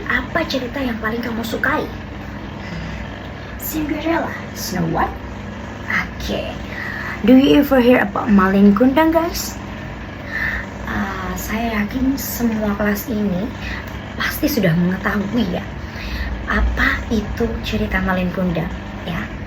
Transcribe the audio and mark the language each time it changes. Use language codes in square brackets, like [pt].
[id] Apa cerita yang paling kamu sukai? [en] Cinderella, Snow White? Okay. Do you ever hear about Malin Kundang, guys? [id] Saya yakin semua kelas ini pasti sudah mengetahui ya apa itu cerita Malin Kundang ya.